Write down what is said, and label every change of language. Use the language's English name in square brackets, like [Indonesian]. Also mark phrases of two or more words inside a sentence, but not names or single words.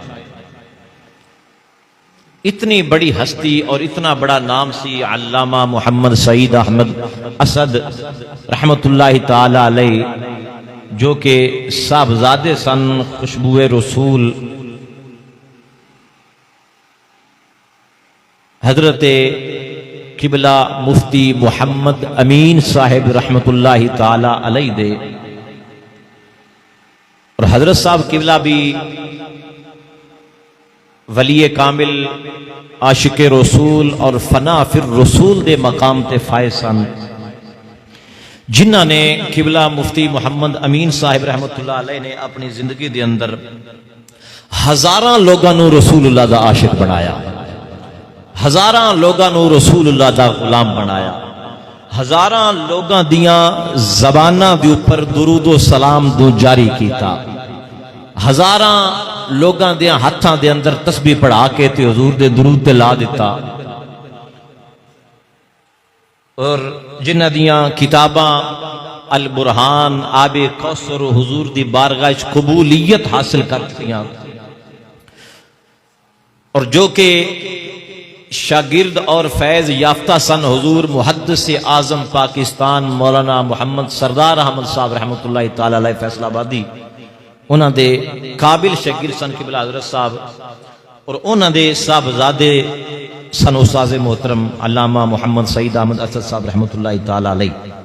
[Punjabi] ਇਤਨੀ ਬੜੀ ਹਸਤੀ ਔਰ ਇਤਨਾ ਬੜਾ ਨਾਮ ਸੀ ਅੱਲਾਮਾ ਮੁਹੰਮਦ ਸਈਦ ਅਹਿਮਦ ਅਸਦ [Arabic] رحمة الله تعالى عليه, [Punjabi] ਜੋ ਕਿ ਸਾਹਿਬਜ਼ਾਦੇ ਸਨ ਖ਼ੁਸ਼ਬੂਏ ਰਸੂਲ ਹਜ਼ਰਤ ਕਿਬਲਾ ਮੁਫ਼ਤੀ ਮੁਹੰਮਦ ਅਮੀਨ ਸਾਹਿਬ [Arabic] رحمة الله تعالى عليه [Punjabi] दे। ਔਰ ਹਜ਼ਰਤ ਸਾਹਿਬ ਕਿਬਲਾ ਭੀ ਵਲੀ ਕਾਮਿਲ, ਆਸ਼ਿਕ਼ੇ ਰਸੂਲ ਔਰ [Arabic] فناء في الرسول [Punjabi] ਦੇ ਮਕਾਮ ਤੇ ਫ਼ਾਇਜ਼ ਸਨ, ਜਿਨ੍ਹਾਂ ਨੇ ਕਿਬਲਾ ਮੁਫ਼ਤੀ ਮੁਹੰਮਦ ਅਮੀਨ ਸਾਹਿਬ [Arabic] رحمة الله عليه [Punjabi] ਨੇ ਅਪਨੀ ਜ਼ਿੰਦਗੀ ਕੇ ਅੰਦਰ ਹਜ਼ਾਰਾਂ ਲੋਗੋਂ ਕੋ ਰਸੂਲੁੱਲਾਹ ਦਾ ਆਸ਼ਿਕ ਬਣਾਇਆ, ਹਜ਼ਾਰਾਂ ਲੋਗੋਂ ਕੋ ਰਸੂਲੁੱਲਾਹ ਦਾ ਗ਼ੁਲਾਮ ਬਣਾਇਆ, ਹਜ਼ਾਰਾਂ ਲੋਗੋਂ ਦੀਆਂ ਜ਼ਬਾਨਾਂ ਦੇ ਉਪਰ ਦੁਰੂਦੋ ਸਲਾਮ ਦੋ ਜਾਰੀ ਕੀਆ, ਹਜ਼ਾਰਾਂ ਲੋਗੋਂ ਦੇ ਹੱਥਾਂ ਦੇ ਅੰਦਰ ਤਸਬੀਹ ਪੜ੍ਹਾ ਕੇ ਤੇ ਹੁਜ਼ੂਰ ਦੇ ਦੁਰੂਦ ਤੇ ਲਾ ਦਿੱਤਾ। ਔਰ ਜਿਨ੍ਹਾਂ ਦੀਆਂ ਕਿਤਾਬਾਂ ਅਲ ਬੁਰਹਾਨ, ਆਬੇ ਕੌਸਰ ਹੁਜ਼ੂਰ ਦੀ ਬਾਰਗਾਹ ਚ ਕ਼ਬੂਲੀਅਤ ਹਾਸਿਲ ਕਰ ਦੀਆਂ ਔਰ ਜੋ ਕਿ ਸ਼ਾਗਿਰਦ ਔਰ ਫ਼ੈਜ਼ ਯਾਫ਼ਤਾ ਸਨ ਹੁਜ਼ੂਰ ਮੁਹੱਦਿਸ ਆਜ਼ਮ ਪਾਕਿਸਤਾਨ ਮੌਲਾਨਾ ਮੁਹੰਮਦ ਸਰਦਾਰ ਅਹਿਮਦ ਸਾਹਿਬ [Arabic] رحمة الله تعالى عليه [Punjabi] ਫ਼ੈਸਲਾਬਾਦੀ, ਉਨ੍ਹਾਂ ਦੇ ਕਾਬਿਲ ਸ਼ਾਗਿਰਦ ਸਨ ਕਿਬਲਾ ਹਜ਼ਰਤ ਸਾਹਿਬ ਔਰ ਉਨ੍ਹਾਂ ਦੇ ਸਾਹਿਬਜ਼ਾਦੇ ਸਨ ਉਸਤਾਦ ਮੋਹਤਰਮ ਅੱਲਾਮਾ ਮੁਹੰਮਦ ਸਈਦ ਅਹਿਮਦ ਅਸਦ ਸਾਹਿਬ [Arabic] رحمة الله تعالى عليه.